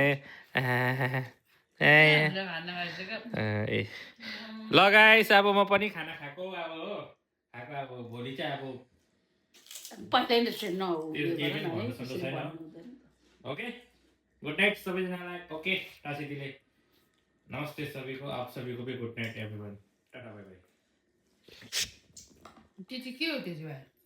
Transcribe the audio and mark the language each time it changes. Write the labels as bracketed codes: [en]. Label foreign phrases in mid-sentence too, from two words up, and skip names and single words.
[ne] लगाइस अब म पनि खाना खाएको अब हो खाएको अब भोलि चाहिँ अब [en] okay good night [ne] सबैजनालाई ओके टासी दिले [hi] नमस्ते सभी को आप सभी को भी [en] good night everyone ta-ta bye bye [ne] के हो